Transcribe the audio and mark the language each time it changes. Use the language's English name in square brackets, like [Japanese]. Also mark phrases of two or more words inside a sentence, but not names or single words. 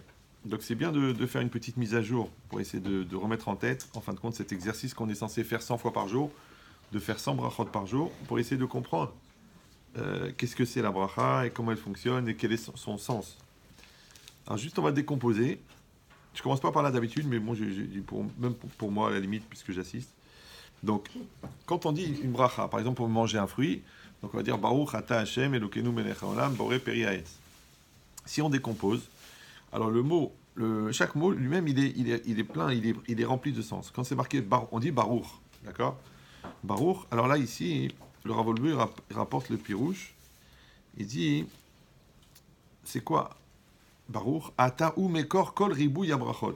[French] Donc c'est bien de faire une petite mise à jour pour essayer de remettre en tête, en fin de compte, cet exercice qu'on est censé faire 100 fois par jour, de faire 100 brachot par jour, pour essayer de comprendre qu'est-ce que c'est la bracha, et comment elle fonctionne, et quel est son sens. Alors juste, on va décomposer. Je commence pas par là d'habitude, mais bon, même pour moi, à la limite, puisque j'assiste. Donc, quand on dit une bracha, par exemple, pour manger un fruit, donc on va dire [Hebrew] ברוך אתה ה' אלוקינו מלך העולם בורא פרי העץ. [French] Si on décompose, alors chaque mot lui-même, il est plein, il est rempli de sens. Quand c'est marqué, on dit Baruch, d'accord? Baruch, alors là, ici, le Rav Wolbe, il rapporte le Pirouche, il dit, c'est quoi Baruch, [Hebrew] אתה הוא מקור כל ריבוי הברכות.